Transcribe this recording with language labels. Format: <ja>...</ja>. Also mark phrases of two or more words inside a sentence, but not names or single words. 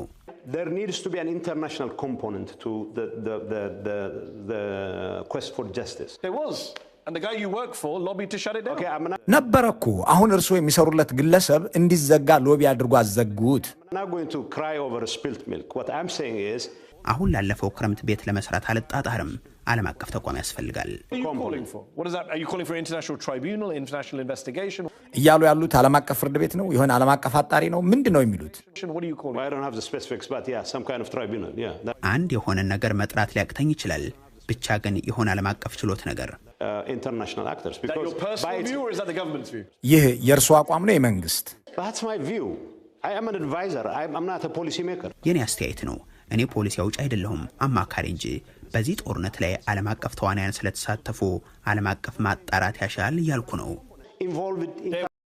<en>There needs to be an international component to the quest for justice. There was. And the guy you work for lobbied to shut it down. Okay,</en> <am>ነበረኩ። አሁን እርሱ የሚሰሩለት ግለሰብ እንዲዘጋ ሎቢ አድርጎ አዘጉት።</am> <en>I'm not going to cry over spilled milk. What I'm saying is</en> <am>አሁን ላለፈው ክረምት ቤት ለመስራት አልጣጣርም። ዓለም አቀፍ ተቋም ያስፈልጋል።</am> <en>What are you calling for? What is that? Are you calling for an international tribunal, international investigation?</en> <am>እያሉ ያሉት ዓለም አቀፍ ፍርድ ቤት ነው? ይሆን ዓለም አቀፍ አጣሪ ነው? ምንድን ነው የሚሉት?</am> <en>What are you calling? I don't have the specifics, but yeah, some kind of tribunal. Yeah.</en> <am>አንድ የሆነ ነገር መጥራት ሊያቅተኝ ይችላል። ብቻ ግን የሆነ ዓለም አቀፍ ችሎት ነገር</am> <en>International actors. Is that your personal view or is that the government's view?</en> <am>ይህ የእርሱ አቋም ነው የመንግስት?</am> <en>That's my view. I am an advisor. I'm not a policy maker.</en> <am>የኔ አስተያየት ነው። እኔ ፖሊሲ አውጪ አይደለሁም፣ አማካሪ እንጂ። በዚህ ጦርነት ላይ ዓለም አቀፍ ተዋናያን ስለተሳተፉ ዓለም አቀፍ ማጣራት ያሻል እያልኩ ነው።</am> <en>Involved</en>